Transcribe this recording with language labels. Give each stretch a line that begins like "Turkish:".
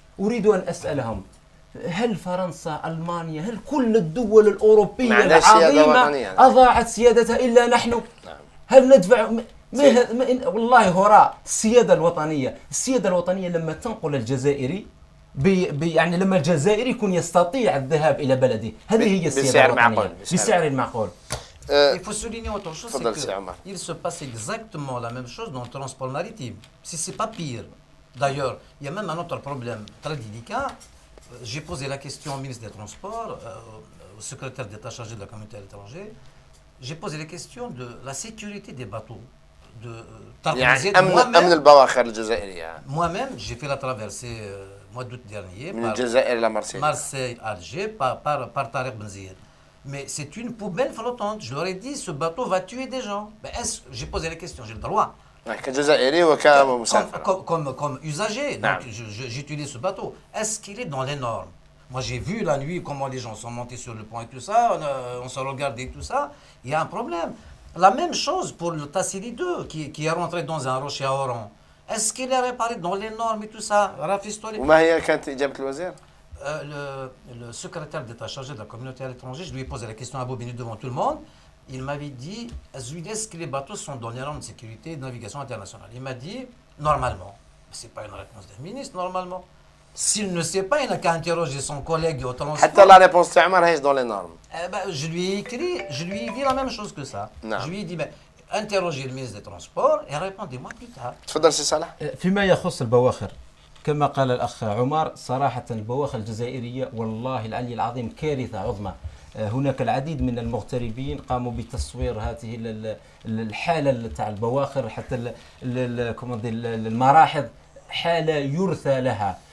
Arabic: أريد أن أسألهم، هل فرنسا، ألمانيا، هل كل الدول الأوروبية العظيمة أضاعت سيادتها إلا نحن؟ نعم. هل ندفع والله هراء السيادة الوطنية لما تنقل الجزائري يعني لما الجزائري يكون يستطيع الذهاب إلى بلده، هذه هي السيادة الوطنية بسعر معقول.
French: Il faut souligner autre chose, c'est qu'il se passe exactement la même chose dans le transport maritime, si ce n'est pas pire. D'ailleurs, il y a même un autre problème très délicat. J'ai posé la question au ministre des Transports, au secrétaire d'État chargé de la communauté à l'étranger. J'ai posé la question de la sécurité des bateaux.
Arabic: يعني أمن البواخر الجزائرية.
French: Moi-même, j'ai fait la traversée mois d'août dernier.
Arabic: من الجزائر إلى مرسيليا.
French: Marseille-Alger par Tariq Ben Ziyad. Mais c'est une poubelle flottante. Je leur ai dit, ce bateau va tuer des gens. J'ai posé la question, j'ai le droit.
Arabic: كجزائري وكمسافر.
French: Comme usager. Donc j'utilise ce bateau. Est-ce qu'il est dans les normes? Moi j'ai vu la nuit comment les gens sont montés sur le pont et tout ça. On se regardait tout ça. Il y a un problème. La même chose pour le Tassili 2 qui est rentré dans un rocher à Oran. Est-ce qu'il est réparé dans les normes et tout ça?
Arabic: وما هي كانت إجابة الوزير؟
French: Le secrétaire d'État chargé de la communauté à l'étranger, je lui ai posé la question à Bobigny devant tout le monde. Il m'avait dit, est-ce que les bateaux sont dans les normes de sécurité et de navigation internationale? Il m'a dit, normalement. Ce n'est pas une réponse d'un ministre, normalement. S'il ne sait pas, il n'a qu'à interroger son collègue au transport.
Arabic: حتى
French: la réponse
Arabic: تاعنا
French: est dans les normes. Je lui ai écrit, je lui ai dit la même chose que ça. Non. Je lui ai dit, interrogez le ministre des Transports et répondez-moi plus tard.
Arabic: تفضل سي صالح. فيما يخص البواخر، كما قال الأخ عمر، صراحة البواخر الجزائرية والله العلي العظيم كارثة عظمى. هناك العديد من المغتربين قاموا بتصوير هذه الحالة تاع البواخر، حتى المراحض حالة يرثى لها.